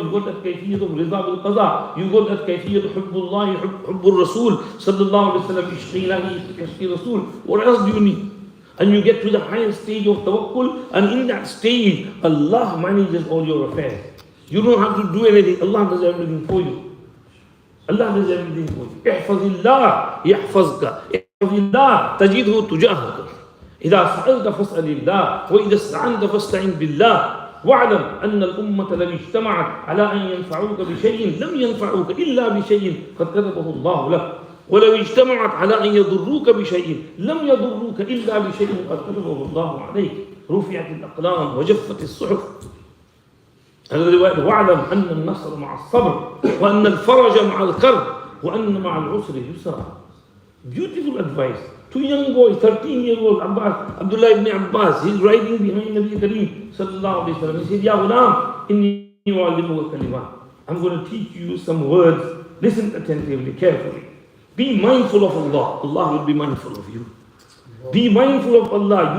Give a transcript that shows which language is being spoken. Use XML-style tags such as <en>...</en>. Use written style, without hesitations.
<en>You've got that kayfiyat of rida bil qaza. You've got that kayfiyat of hubbullah, hubbur rasul, sallallahu alayhi wa sallam, ishqi ilahi, ishqi rasul. What else do you need? And you get to the highest stage of tawakkul, and in that stage, Allah manages all your affairs. You don't have to do anything. Allah does everything for you. Allah does everything for you.</en> <ar>احفظ الله يحفظك. احفظ الله تجده تجاهك. إذا سألت فاسأل الله وإذا استعنت فاستعن بالله واعلم أن الأمة لو اجتمعت على أن ينفعوك بشيء لم ينفعوك إلا بشيء قد كتبه الله لك ولو اجتمعت على أن يضروك بشيء لم يضروك إلا بشيء قد كتبه الله عليك رفعت الأقلام وجفت الصحف. واعلم أن النصر مع الصبر وأن الفرج مع الكرب وأن مع العسر يسرا.</ar> <en>Beautiful advice. Two young boys, 13-year-old Abdullah ibn Abbas, he's riding behind Nabi Kareem sallallahu alayhi wa sallam. He said,</en> <ar>Ya ghulam, inni u'allimuka kalimat.</ar> <en>I'm going to teach you some words. Listen attentively, carefully. Be mindful of Allah. Allah will be mindful of you. Be mindful of Allah.</en>